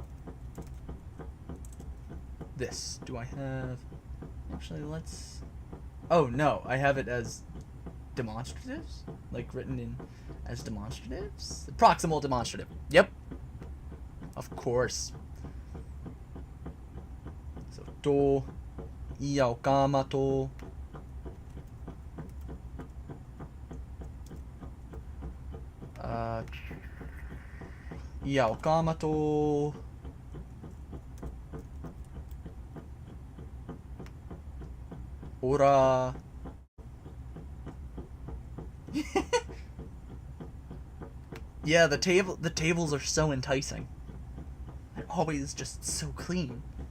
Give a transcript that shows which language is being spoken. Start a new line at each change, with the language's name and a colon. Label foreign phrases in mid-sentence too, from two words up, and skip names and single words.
English: This, do I have... Actually, let's... Oh, no, I have it as demonstratives? Like, written in as demonstratives? Proximal demonstrative. Yep. Of course. So, to, iao, kama, to. Iao, kama, to. Ora. Yeah, the tables are so enticing. They're always just so clean.